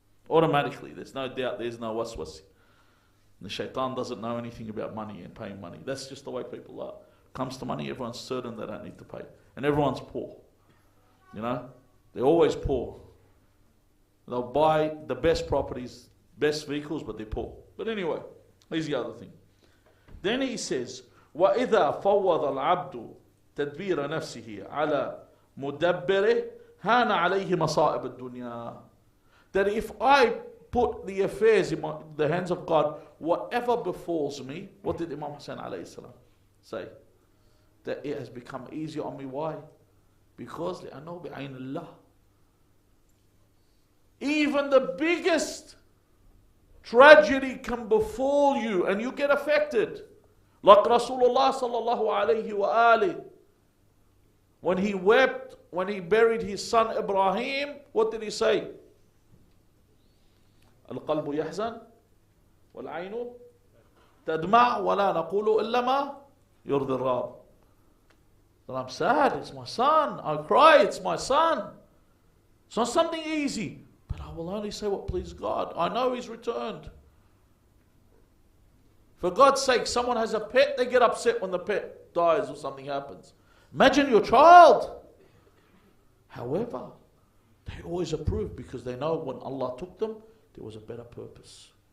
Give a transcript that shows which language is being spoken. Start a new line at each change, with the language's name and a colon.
English: Automatically, there's no doubt, there's no waswasi. The shaitan doesn't know anything about money and paying money. That's just the way people are. Comes to money, everyone's certain they don't need to pay. And everyone's poor. They're always poor. They'll buy the best properties, best vehicles, but they're poor. But anyway, here's the other thing. Then he says,
Arabic: وَإِذَا فَوَّضَ الْعَبْدُ تَدْبِيرَ نَفْسِهِ عَلَى مُدَبِّرِهِ هَانَ عَلَيْهِ مَصَائِبَ الدُّنْيَا.
English: That if I put the affairs in the hands of God, whatever befalls me, what did Imam Hussain alayhi salam say? That it has become easier on me. Why? Because
Arabic: لأنه بعين الله.
English: Even the biggest tragedy can befall you and you get affected. Like Rasulullah sallallahu alayhi wa alihi, when he wept, when he buried his son Ibrahim, what did he say?
Arabic: القلب يحزن والعين تدمع ولا نقول إلا ما يرضي الرب.
English: That I'm sad, it's my son. I cry, it's my son. It's not something easy, but I will only say what pleases God. I know He's returned. For God's sake, someone has a pet, they get upset when the pet dies or something happens. Imagine your child. However, they always approve because they know when Allah took them, there was a better purpose.